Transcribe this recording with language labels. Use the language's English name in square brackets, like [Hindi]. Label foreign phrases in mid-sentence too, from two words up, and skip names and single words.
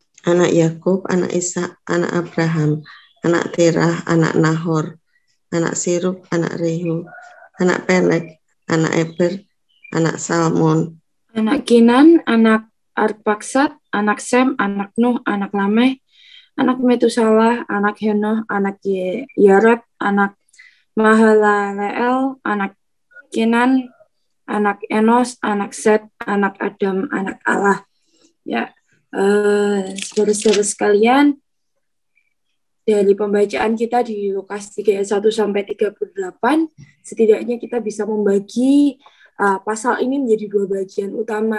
[Indonesian] anak Yakub, anak Ishak, anak Abraham, anak Terah, anak Nahor, anak Siruk, anak Rehu, anak Peleg, anak Eber, anak Salmon, anak Kinan, anak Arpaksad, anak Sem, anak Nuh, anak Lameh, anak Metusalah, anak Henoh, anak Yared, anak Mahalaleel, anak Kenan, anak Enos, anak Set, anak Adam, anak Allah. Ya, saudara-saudara sekalian, dari pembacaan kita di Lukas 3 ayat 1 sampai 38, setidaknya kita bisa membagi pasal ini menjadi dua bagian utama.